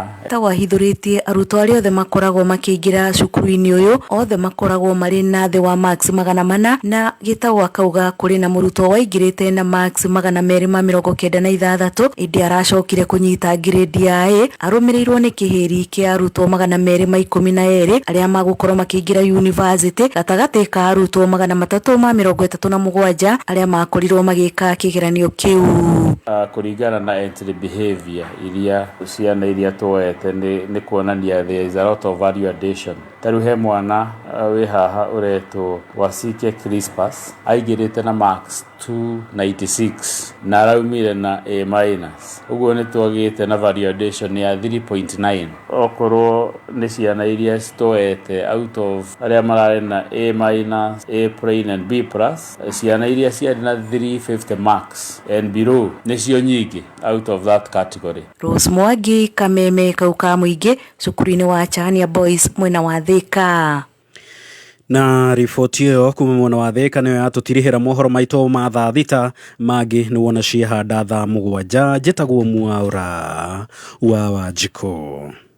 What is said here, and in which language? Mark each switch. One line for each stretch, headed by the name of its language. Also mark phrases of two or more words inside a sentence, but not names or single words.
Kikuyu: Tawahithũrĩtie arutwo arĩa othe makoragwo makĩingĩra cukuru-inĩ ũyũ othe makoragwo marĩ na thĩ wa marks 400 na Gĩtaũ akauga kũrĩ na mũrutwo waingĩrĩte na marks 296 ĩndĩ aracokire kũnyita grade ya A, arũmĩrĩirwo nĩ kĩhĩri kĩa arutwo 212 arĩa magũkorwo makĩingĩra university gatagatĩ ka arutwo 337 arĩa makorirwo magĩka kĩgeranio kĩu. Kũringana na
English: entry behavior
Kikuyu: iria ciana iria tuoete nĩ kuonania
English: there is a lot of value addition.
Kikuyu: Tarĩu he mwana wĩ haha ũretwo Wasike Crispus aingĩrĩte na marks 296 na araumire na A-. Ũguo nĩ twagĩte na
English: value addition
Kikuyu: ya 3.9. Okorwo nĩ ciana iria citoete
English: out of
Kikuyu: arĩa mararĩ na A-,
English: A plain and B+,
Kikuyu: ciana iria ciarĩ na 350
English: marks and below
Kikuyu: nĩcio nyingĩ
English: out of that category.
Kikuyu: Rose Mwangi, Kameme kau ka mũingĩ cukuru-inĩ wa Chania Boys mwena wa Thĩka. Na riboti ĩyo kuma mwena wa Thika nĩyo yatũtirihĩra mohoro maitũ ma thaa thita mangĩ nĩ wona ciehanda thaa 7 njĩtagwo Mwaũra wa Wanjikũ.